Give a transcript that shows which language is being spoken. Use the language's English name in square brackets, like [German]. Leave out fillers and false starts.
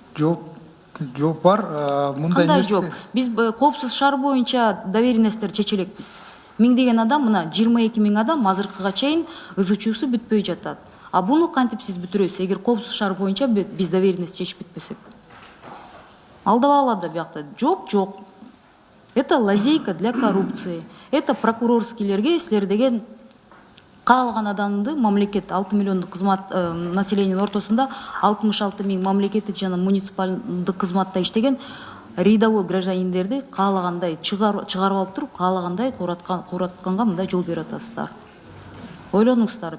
[Kyrgyz] Жооп бар, мындай Кандай нерсе. жок? Биз коопсуз шаар боюнча доверенностьтер чечелекпиз. Миңдеген адам, мына 22 миң адам азыркыга чейин ызы чуусу бүтпөй жатат. А буну кантип сиз бүтүрөсүз эгер коопсуз шаар боюнча биз доверенность чечип бүтпөсөк? Алдабай алады биякта жок. [Russian] Это лазейка для коррупции. [Kyrgyz] Это прокурорскийлерге силер деген каалаган адамды мамлекет 6 миллиондук кызмат населениянын ортосунда 66 миң мамлекеттик жана муниципалдык кызматта иштеген рядовой гражданиндерди каалагандай чыгарып алып туруп каалагандай кууратканга мындай жол берип атасыздар. Ойлонуңуздар.